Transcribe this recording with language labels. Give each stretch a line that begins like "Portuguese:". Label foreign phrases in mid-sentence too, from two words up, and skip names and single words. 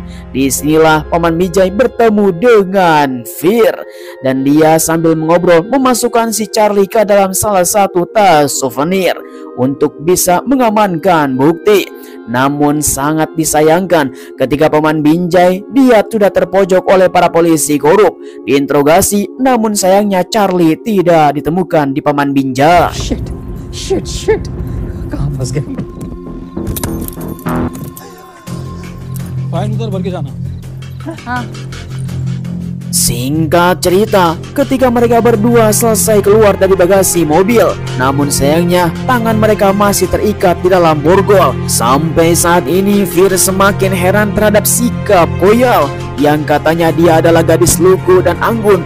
Indonesian: Disinilah Paman Binjai bertemu dengan Fir dan dia sambil mengobrol memasukkan si Charlie ke dalam salah satu tas souvenir untuk bisa mengamankan bukti. Namun sangat disayangkan ketika Paman Binjai dia sudah terpojok oleh para polisi korup diinterogasi, namun sayangnya Charlie tidak ditemukan di Paman Binjai.
English: Shit.
Hindi: कहाँ फंस गए? फाइन उधर भर के जाना। हाँ।
Indonesian: Singkat cerita, ketika mereka berdua selesai keluar dari bagasi mobil, namun sayangnya tangan mereka masih terikat di dalam borgol. Sampai saat ini Fir semakin heran terhadap sikap Koyal yang katanya dia adalah gadis lugu dan anggun.